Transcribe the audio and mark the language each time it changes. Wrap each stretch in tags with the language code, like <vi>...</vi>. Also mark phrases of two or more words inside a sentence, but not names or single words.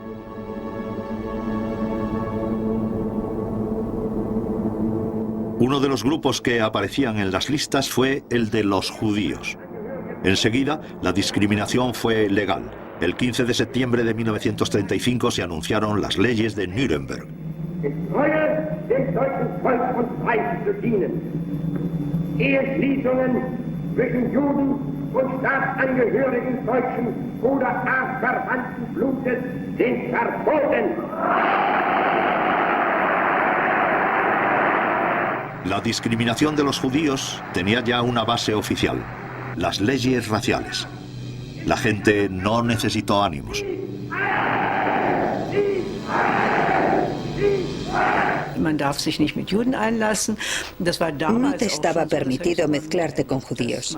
<es>Uno de los grupos que aparecían en las listas fue el de los judíos. Enseguida, la discriminación fue legal. El 15 de septiembre de 1935 se anunciaron las leyes de Nuremberg.</es> <de>Dem deutschen Volk und Reich zu dienen. Eheschließungen zwischen Juden und Staatsangehörigen deutschen oder artverwandten Blutes sind verboten.</de> <es>La discriminación de los judíos tenía ya una base oficial: las leyes raciales. La gente no necesitó ánimos. No te estaba permitido mezclarte con judíos.</es>